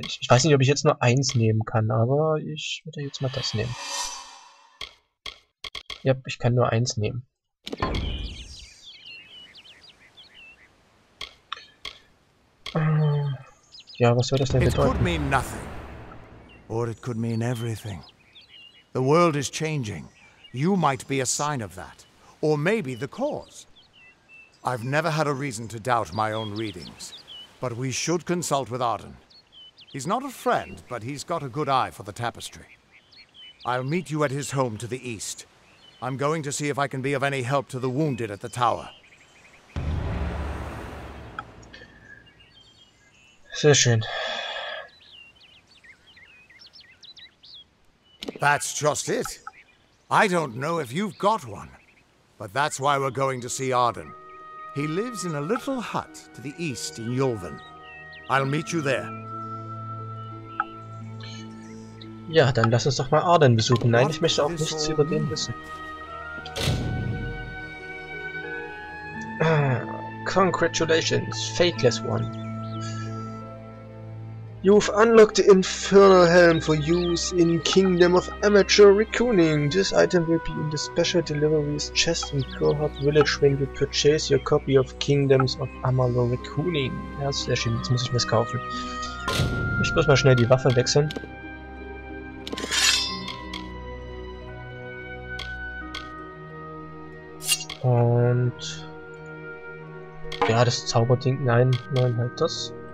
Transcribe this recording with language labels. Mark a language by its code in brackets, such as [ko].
[de] Ich weiß nicht, ob ich jetzt nur eins nehmen kann, aber ich würde jetzt mal das nehmen. Ja, ich kann nur eins nehmen. Ja, was soll das denn bedeuten? [en] It could mean nothing. Or it could mean everything. The world is changing. You might be a sign of that. Or maybe the cause. I've never had a reason to doubt my own readings. But we should consult with Arden. He's not a friend, but he's got a good eye for the tapestry. I'll meet you at his home to the east. I'm going to see if I can be of any help to the wounded at the tower. [de] Sehr schön. [en] That's just it. I don't know if you've got one, but that's why we're going to see Arden. He lives in a little hut to the east in Yulven. I'll meet you there. [de] Ja, dann lass uns doch mal Arden besuchen. Nein, ich möchte auch nichts über den wissen. [en] Congratulations, Fateless One. You've unlocked the Infernal Helm for use in Kingdom of Amateur Reckoning. This item will be in the special deliveries chest in Cohort Village when you purchase your copy of Kingdoms of Amalur Reckoning. [de] Ja, sehr schön, jetzt muss ich mir's kaufen. Ich muss bloß mal schnell die Waffe wechseln. Und... ja, das Zauberding, nein, halt das.